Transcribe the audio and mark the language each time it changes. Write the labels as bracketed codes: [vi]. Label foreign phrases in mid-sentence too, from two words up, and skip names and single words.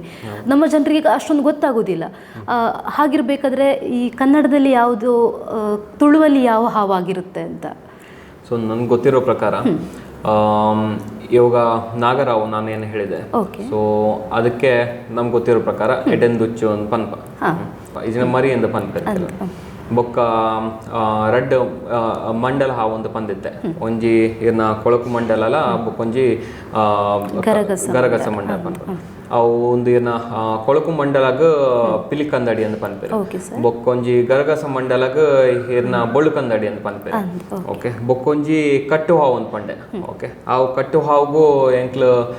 [kn] ನಮ್ಮ ಜನರಿಗೆ ಅಷ್ಟೊಂದು ಗೊತ್ತಾಗೋದಿಲ್ಲ. ಹಾಗಿರ್ಬೇಕಾದ್ರೆ ಈ ಕನ್ನಡದಲ್ಲಿ ಯಾವುದು, ತುಳುವಲ್ಲಿ ಯಾವ ಹಾವಾಗಿರುತ್ತೆ ಅಂತ? ಸೊ ನನ್ಗೆ ಗೊತ್ತಿರೋ ಪ್ರಕಾರ ಇವಾಗ ನಾಗರಾವು ನಾನೇನು ಹೇಳಿದೆ, ಸೊ ಅದಕ್ಕೆ ನಮ್ಗೆ ಗೊತ್ತಿರೋ ಪ್ರಕಾರ ಎಡೆಂದುಚ್ಚು ಒಂದು [tcy] ಪನ್ಪ ಇಜಿನ ಮರಿ ಎಂದು ಪನ್ಪ ಬೊಕ್ಕ ರಡ್ಡ್ ಮಂಡಲ ಹಾವು ಒಂದು ಪಂದಿತ್ತೆ ಒಂಜಿ ಇರ್ನ ಕೊಳಕು ಮಂಡಲ ಅಲ್ಲ ಬೊಕ್ಕೊಂಜಿ ಗರಗಸ ಮಂಡಲ ಪನ್ಪ ಅವು ಒಂದು ಇರ್ನ ಕೊಳಕು ಮಂಡಲಗ ಪಿಲಿಕಂದಡಿ ಅಂತ ಪನ್ಪೇರು ಬೊಕ್ಕೊಂಜಿ ಗರಗಸ ಮಮಂಡಲಗ ಇರ್ನ ಬೊಳ್ಕಂದಡಿ ಅಂತ ಪನ್ಪೇರು ಓಕೆ ಬೊಕ್ಕೊಂಜಿ ಕಟ್ಟು ಹಾವು ಅಂತ ಪಂಡೆ ಓಕೆ ಅವು ಕಟ್ಟು ಹಾವುಗೂ ಎಂಕ್ಲು